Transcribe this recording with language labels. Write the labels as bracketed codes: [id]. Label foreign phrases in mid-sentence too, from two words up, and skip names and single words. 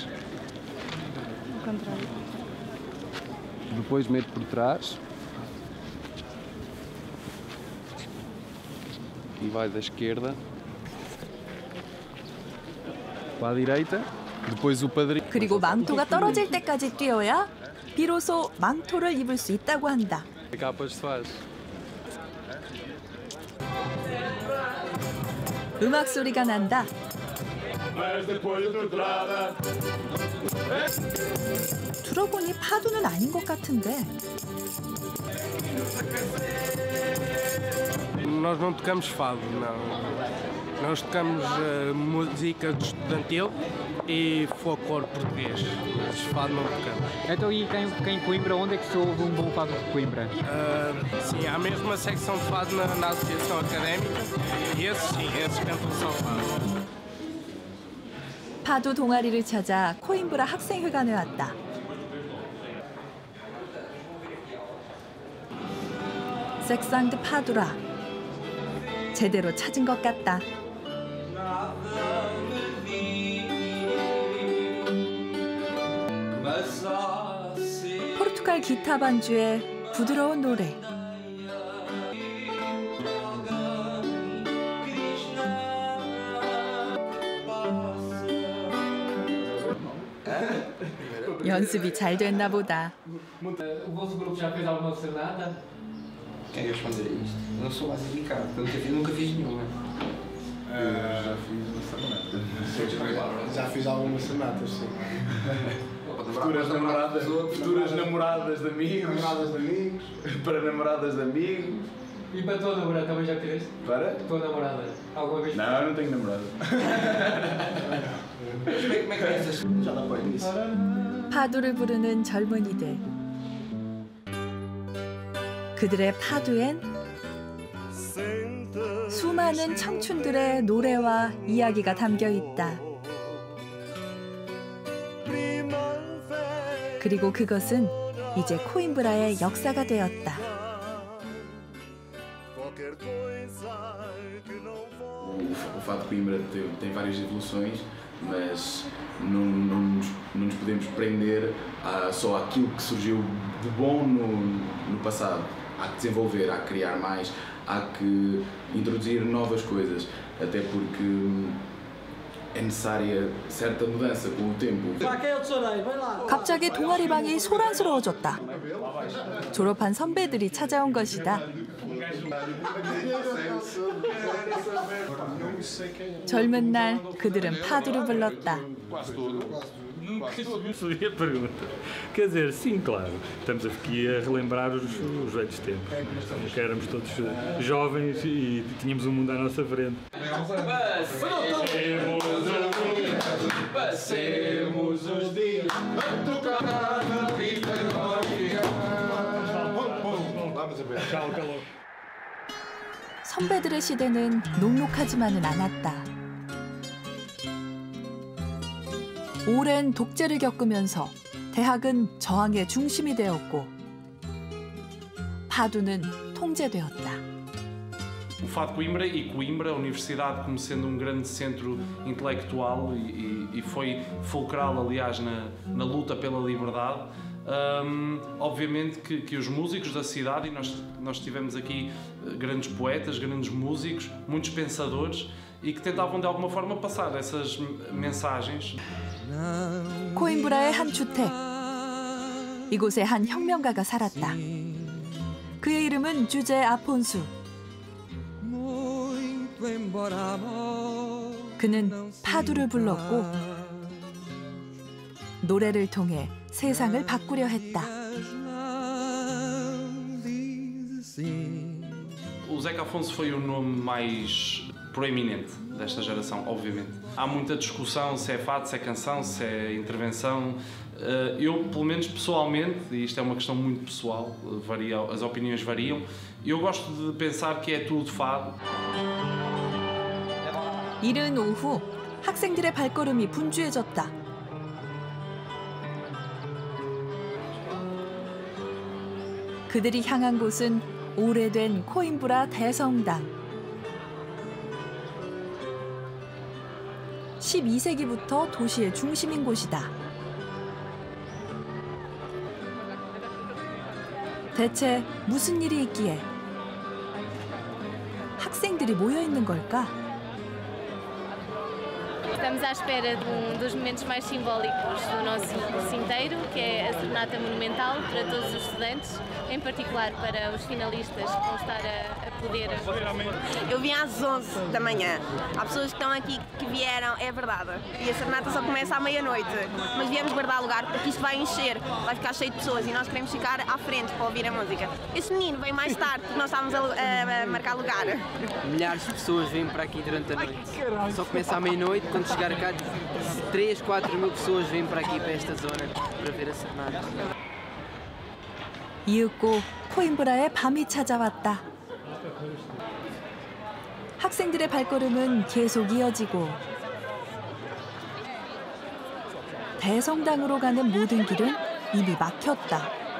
[pt] Ao contrário. Depois meto por trás. E vai da esquerda para a direita. Depois o padrinho. [ko] 그리고 망토가 떨어질 때까지 뛰어야 비로소 망토를 입을 수 있다고 한다. [pt] A capa se faz. [ko] 음악 소리가 난다. 들어보니 파두는 아닌 것 같은데. [pt] Nós não tocamos fado, não. Nós tocamos música estudantil e folclore português, mas fado não tocamos. Então, e quem em Coimbra, onde é que se ouve um bom fado de Coimbra? Sim, há mesmo uma secção de fado na associação académica e esses cantam só fado. [ko] 파도 동아리를 찾아 코임브라 학생회관에 왔다. 색상드 파두라. 제대로 찾은 것 같다. 포르투갈 기타 반주의 부드러운 노래. 연습이 잘 됐나 보다. [pt] O vosso grupo já fez alguma serenata? Quem responder a isto? Eu não sou basicado, nunca fiz nenhuma. Já fiz uma serenata. Já fiz algumas serenatas, sim. Futuras namoradas de amigos. Namoradas de amigos. Para namoradas de amigos. E para a tua namorada também já fizeste? Para? Tua namorada? Alguma vez? Não, eu não tenho namorada. Como é que pensas? Já dá para isso. [ko] 파도를 부르는 젊은이들. 그들의 파도엔 수많은 청춘들의 노래와 이야기가 담겨 있다. 그리고 그것은 이제 코임브라의 역사가 되었다. [pt] O fado de Coimbra tem várias evoluções, mas não nos podemos prender só àquilo que surgiu de bom no passado. Há que desenvolver, há que criar mais, há que introduzir novas coisas, até porque é necessária certa mudança com o tempo. [ko] 갑자기 동아리방이 소란스러워졌다. 졸업한 선배들이 찾아온 것이다. 젊은 날 그들은 파도를 불렀다. [pt] Percebi a pergunta. Quer dizer, sim, claro. Estamos aqui a relembrar os velhos tempos. Que éramos todos jovens e tínhamos um mundo à nossa frente. Passemos os dias a tocar na pista glória. Vamos a ver. Calma, calma. [ko] 선배들의 시대는 녹록하지만은 않았다. 오랜 독재를 겪으면서 대학은 저항의 중심이 되었고 파도는 통제되었다. [pt] O Fado de Coimbra e Coimbra, a Universidade, como sendo grande centro intelectual e foi fulcral, aliás, na luta pela liberdade. Obviamente que os músicos da cidade, e nós tivemos aqui grandes poetas, grandes músicos, muitos pensadores, e que tentavam de alguma forma passar essas mensagens. [ko] 코임브라의 한 주택. 이곳에 한 혁명가가 살았다. 그의 이름은 주제 아폰수. 그는 파도를 불렀고 노래를 통해 세상을 바꾸려 했다. [pt] O Zeca Afonso foi o nome mais proeminente desta geração, obviamente. Há muita discussão se é fado, se é canção, se é intervenção. Eu, pelo menos pessoalmente, e isto é uma questão muito pessoal, as opiniões variam, eu gosto de pensar que é tudo fado. [ko] 이른 오후 학생들의 발걸음이 분주해졌다. 그들이 향한 곳은 오래된 코임브라 대성당. 12세기부터 도시의 중심인 곳이다. 대체 무슨 일이 있기에 학생들이 모여 있는 걸까? [pt] Estamos à espera dos momentos mais simbólicos do nosso curso inteiro, que é a Serenata Monumental para todos os estudantes, em particular para os finalistas que vão estar a poder... Eu vim às 11 da manhã. Há pessoas que estão aqui que vieram, é verdade. E a Serenata só começa à meia-noite. Mas viemos guardar lugar porque isto vai encher, vai ficar cheio de pessoas e nós queremos ficar à frente para ouvir a música. Esse menino veio mais tarde porque nós estávamos a marcar lugar. Milhares de pessoas vêm para aqui durante a noite. Só começa à meia-noite, quando chegar cá, 3, 4 mil pessoas vêm para aqui, para esta zona, para ver a Serenata. [ko] 이윽고 코임브라의 밤이 찾아왔다. 학생들의 발걸음은 계속 이어지고 대성당으로 가는 모든 길은 이미 막혔다.